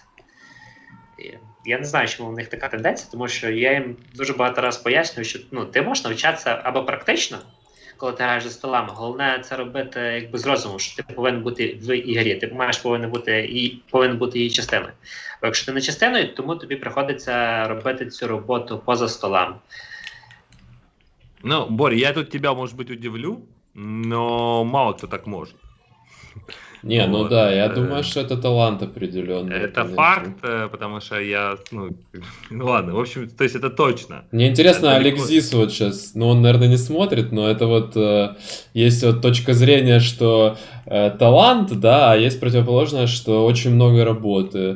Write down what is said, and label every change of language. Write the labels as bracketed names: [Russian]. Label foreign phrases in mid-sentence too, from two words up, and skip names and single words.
[Ukrainian] Я не знаю, чому в них така тенденція, тому що я їм дуже багато разів пояснюю, що ти можеш навчатися або практично, коли ти граєш за столами. Головне це робити якби з розумом, що ти повинен бути в ігрі, ти повинен бути її частиною. Бо якщо ти не частиною, тому тобі приходиться робити цю роботу поза столами. [Russian] Ну, Боря, я тут тебя, может быть, удивлю, но мало кто так может. Не, ну вот. Да, я думаю, что это талант определенный. Это конечно. факт, потому что я, ну ладно, в общем, то есть это точно. Мне интересно, это Алексис вот сейчас, ну он, наверное, не смотрит, но это вот есть вот точка зрения, что талант, да, а есть противоположное, что очень много работы.